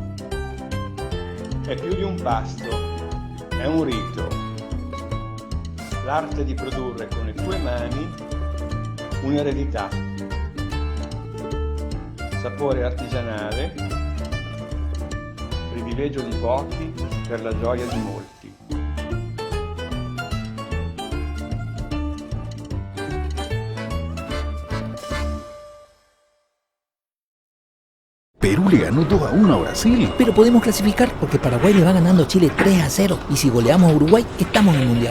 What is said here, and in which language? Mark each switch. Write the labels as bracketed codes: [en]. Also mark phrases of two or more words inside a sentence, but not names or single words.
[it] È più di un pasto, è un rito. l'arte di produrre con le tue mani un'eredità, sapore artigianale, privilegio di pochi per la gioia di molti. [es] Perú le ganó 2-1 a Brasil. Pero podemos clasificar porque Paraguay le va ganando a Chile 3-0. Y si goleamos a Uruguay, estamos en el Mundial.